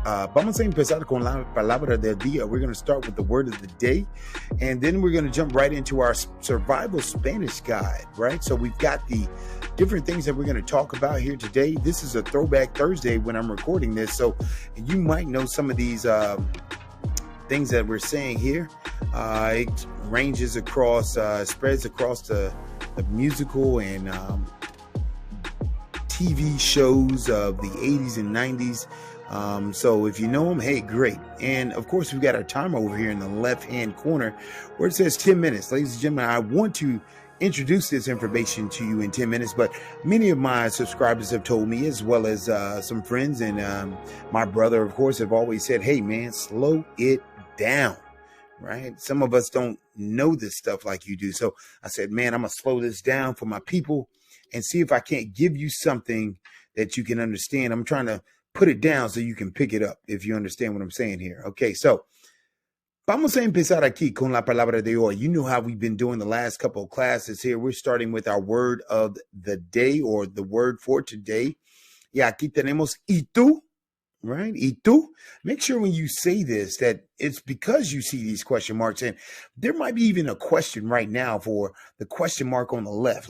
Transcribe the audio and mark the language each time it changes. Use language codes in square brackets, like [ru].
[es] Vamos a empezar con la palabra del día. [en] We're going to start with the word of the day, and then we're going to jump right into our survival Spanish guide, right? So we've got the different things that we're going to talk about here today. This is a throwback Thursday when I'm recording this, so you might know some of these things that we're saying here. It ranges across, spreads across the musical and TV shows of the 80s and 90s. So if you know them, hey, great. And of course, we've got our timer over here in the left-hand corner where it says 10 minutes. Ladies and gentlemen, I want to introduce this information to you in 10 minutes, but many of my subscribers have told me, as well as some friends and my brother, of course, have always said, hey, man, slow it down. Right? Some of us don't know this stuff like you do. So I said, man, I'm going to slow this down for my people and see if I can't give you something that you can understand. I'm trying to put it down so you can pick it up, if you understand what I'm saying here. [es] Okay, so vamos a empezar aquí con la palabra de hoy. [en] You know how we've been doing the last couple of classes here. We're starting with our word of the day, or the word for today. [es] Y aquí tenemos y tú. [en] Right? Y tú, make sure when you say this that it's because you see these question marks, and there might be even a question right now for the question mark on the left.